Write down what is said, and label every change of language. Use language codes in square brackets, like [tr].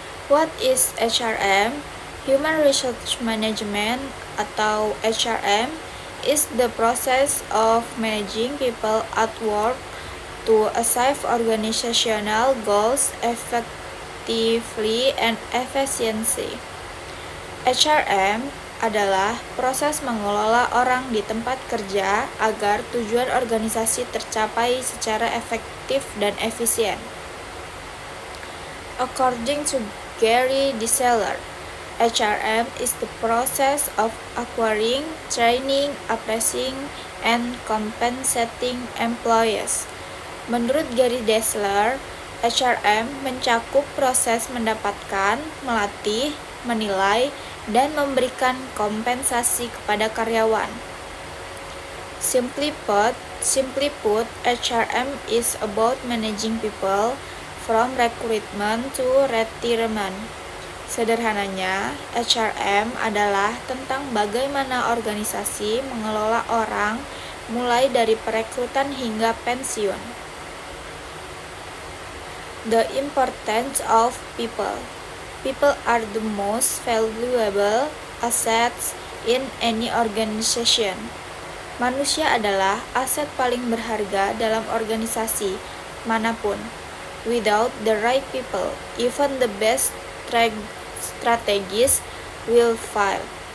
[en] What is HRM? Human Resource Management atau HRM is the process of managing people at work to achieve organizational goals effectively and efficiently. [id] HRM adalah proses mengelola orang di tempat kerja agar tujuan organisasi tercapai secara efektif dan efisien. [en] According to Gary Desaller, HRM is the process of acquiring, training, appraising, and compensating employees. [id] Menurut Gary Desaller, HRM mencakup proses mendapatkan, melatih, menilai, dan memberikan kompensasi kepada karyawan. [en] Simply put, HRM is about managing people from recruitment to retirement. [id] Sederhananya, HRM adalah tentang bagaimana organisasi mengelola orang mulai dari perekrutan hingga pensiun. [en] The importance of people. People are the most valuable assets in any organization. [id] Manusia adalah aset paling berharga dalam organisasi manapun. [en] Without the right people, even the best strategies will fail.